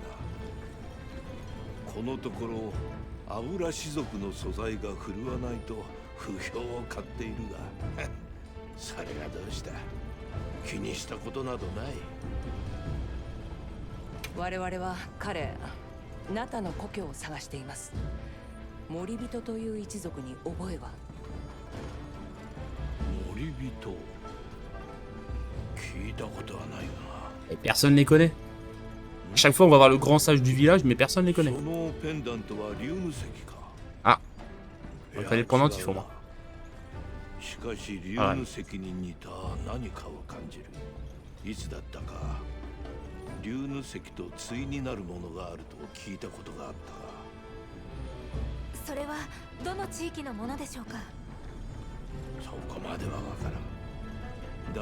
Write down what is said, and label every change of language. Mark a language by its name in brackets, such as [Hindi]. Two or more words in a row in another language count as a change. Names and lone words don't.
[Japanese] このところ油氏族の素材が振るわないと不評を買っているがそれがどうした。気にしたことなどない。我々は彼ナタの故郷を探しています。森人という一族に覚えは？森人聞いたことはないが。 [French] Et personne les connaît. Chaque fois, on va voir le grand sage du village, mais personne les connaît. [Japanese] そのペンダントは竜の石か。 [French] Ah, après les pendants, il faut moi. [Japanese] しかし竜の石に似た何かを感じる。いつだったか竜の石と対になるものがあると聞いたことがあったが、それはどの地域のものでしょうか？そこまではわからん。